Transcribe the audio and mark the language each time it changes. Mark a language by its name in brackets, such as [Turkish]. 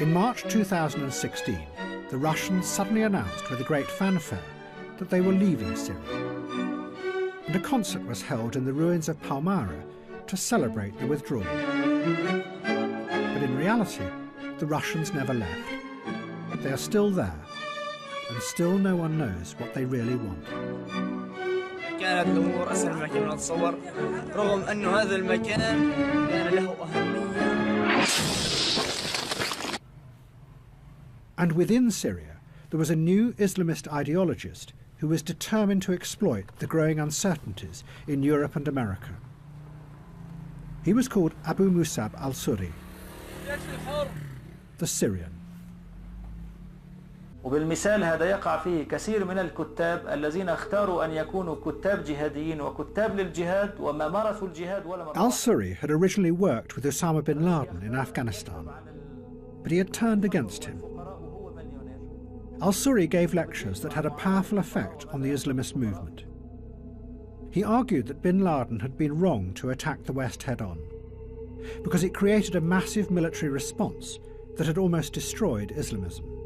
[English] In March 2016, the Russians suddenly announced with a great fanfare that they were leaving Syria. And a concert was held in the ruins of Palmyra to celebrate the withdrawal. But in reality, the Russians never left. They are still there, and still no one knows what they really want. [Arabic] كانت الأمور أسهل مما كنا نتصور رغم أن هذا المكان كان له أهمية. [English] And within Syria, there was a new Islamist ideologist who was determined to exploit the growing uncertainties in Europe and America. He was called Abu Musab al-Suri, the Syrian. [Arabic] وبالمثال هذا يقع فيه كثير من الكتاب الذين اختاروا أن يكونوا كتاب جهاديين وكتاب للجهاد وما مارسوا الجهاد ولا [English] Al-Suri had originally worked with Osama bin Laden in Afghanistan, but he had turned against him. Al-Suri gave lectures that had a powerful effect on the Islamist movement. He argued that bin Laden had been wrong to attack the West head-on, because it created a massive military response that had almost destroyed Islamism.